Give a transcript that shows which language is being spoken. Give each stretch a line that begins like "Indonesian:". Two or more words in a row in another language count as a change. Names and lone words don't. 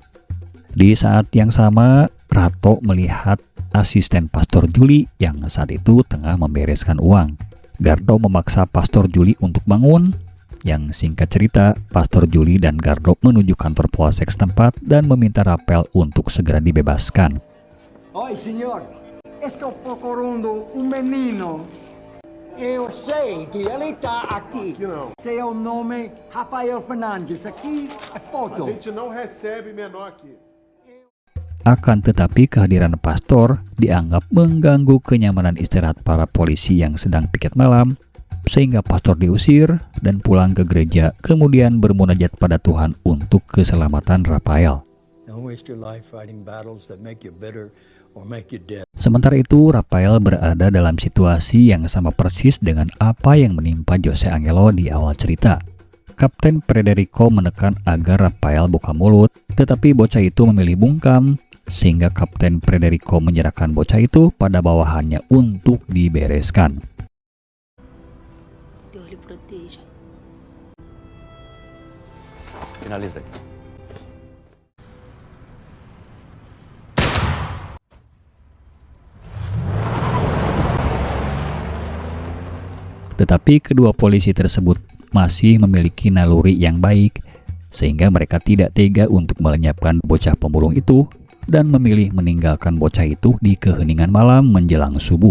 Indonesian: Di saat yang sama, Rato melihat asisten Pastor Juli yang saat itu tengah membereskan uang. Gardo memaksa Pastor Juli untuk bangun. Yang singkat cerita, Pastor Juli dan Gardo menuju kantor polsek setempat dan meminta Rafael untuk segera dibebaskan.
Portuguese: Oi, senhor, estou procurando menino. Eu sei que ele está aqui. Seu nome Rafael Fernandes. Aqui é foto. não recebe menor aqui.
Indonesian: Akan tetapi kehadiran pastor dianggap mengganggu kenyamanan istirahat para polisi yang sedang piket malam, sehingga pastor diusir dan pulang ke gereja, kemudian bermunajat pada Tuhan untuk keselamatan Rafael.
English: Don't waste your life fighting battles that make you bitter or make you dead.
Indonesian: Sementara itu, Rafael berada dalam situasi yang sama persis dengan apa yang menimpa Jose Angelo di awal cerita. Kapten Federico menekan agar Rafael buka mulut, tetapi bocah itu memilih bungkam, sehingga Kapten Federico menyerahkan bocah itu pada bawahannya untuk dibereskan.
Portuguese: Deus lhe proteja. Finaliza aí.
Indonesian: Tetapi kedua polisi tersebut masih memiliki naluri yang baik, sehingga mereka tidak tega untuk melenyapkan bocah pemulung itu dan memilih meninggalkan bocah itu di keheningan malam menjelang subuh.